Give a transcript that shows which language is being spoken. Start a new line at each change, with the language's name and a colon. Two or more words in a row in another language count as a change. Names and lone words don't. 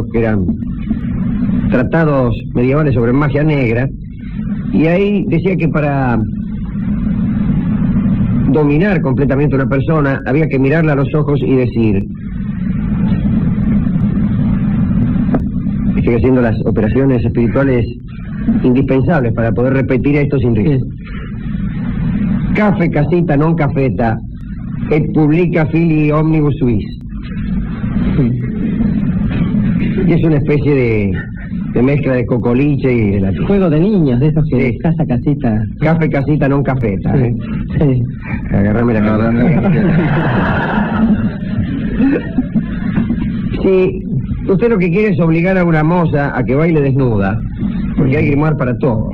Spanish: Que eran tratados medievales sobre magia negra, y ahí decía que para dominar completamente a una persona había que mirarla a los ojos y decir, estoy haciendo las operaciones espirituales indispensables para poder repetir esto sin risa.
Latin: Café casita non cafeta et publica fili omnibus suis.
Spanish: Y es una especie de mezcla de cocoliche y de latín. Juego de niños, de esos que Sí. casa, casita.
Latin: Café casita non cafeta.
Spanish: Sí. Agarrame la cabeza. Si usted lo que quiere es obligar a una moza a que baile desnuda, porque hay grimoire para todo.